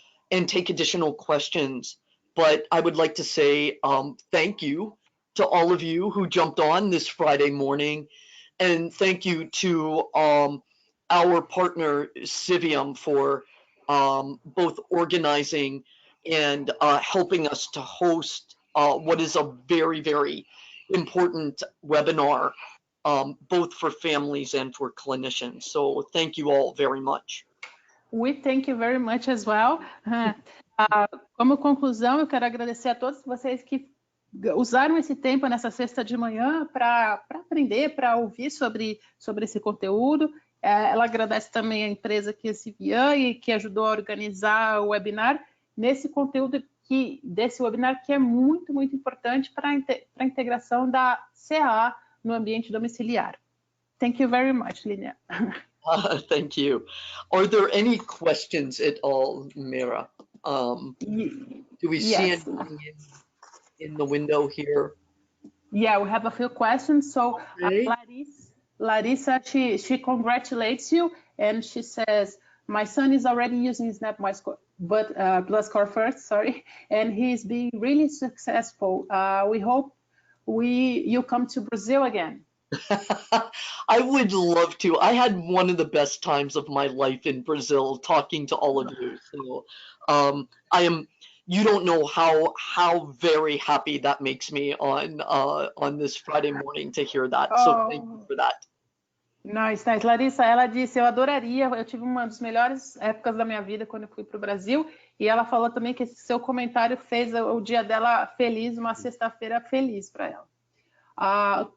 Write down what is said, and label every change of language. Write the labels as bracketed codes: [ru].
[en] take additional questions, but I would like to say thank you to all of you who jumped on this Friday morning, and thank you to our partner Civium for both organizing and helping us to host what is a very, very important webinar, both for families and for clinicians. So thank you all very much. We thank you very much as well. [pt] Como conclusão, eu quero agradecer a todos vocês que usaram esse tempo nessa sexta de manhã para aprender, para ouvir sobre esse conteúdo. Ela agradece também a empresa que é Civian e que ajudou a organizar o webinar nesse conteúdo desse webinar que é muito, muito importante para a integração da CA no ambiente domiciliar. [en] Thank you very much, Lilia. Thank you. Are there any questions at all, Mira? Do we see anything in the window here? Yeah, we have a few questions. So okay. Larissa, she congratulates you and she says, my son is already using Snap My Score, but Plus Core first, sorry, and he's being really successful. We hope you come to Brazil again. I would love to. I had one of the best times of my life in Brazil talking to all of you. So you don't know how very happy that makes me on this Friday morning to hear that. So thank you for that. Nice. [pt] Larissa, ela disse, eu adoraria, eu tive uma das melhores épocas da minha vida quando eu fui para o Brasil, e ela falou também que esse seu comentário fez o dia dela feliz, uma sexta-feira feliz para ela.